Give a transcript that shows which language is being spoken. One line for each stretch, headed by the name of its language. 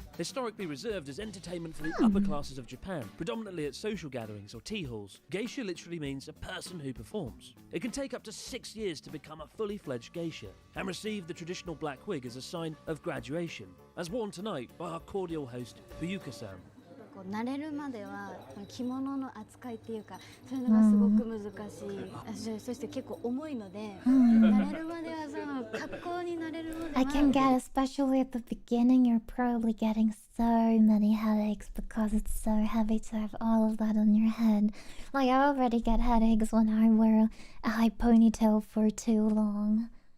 English: Historically reserved as entertainment for the upper classes of Japan, predominantly at social gatherings or tea halls, geisha literally means a person who performs. It can take up to 6 years to become a fully fledged geisha, and receive the traditional black wig as a sign of graduation, as worn tonight by our cordial host Fuyuka-san.
Japanese: 慣れるまでは着物の扱いっていうかそういうのがすごく難しい、そして結構重いので、慣れるまではその格好に慣れるまでは
English: I can get, especially at the beginning, you're probably getting so many headaches because it's so heavy to have all of that on your head. Like, I already get headaches when I wear a high ponytail for too long.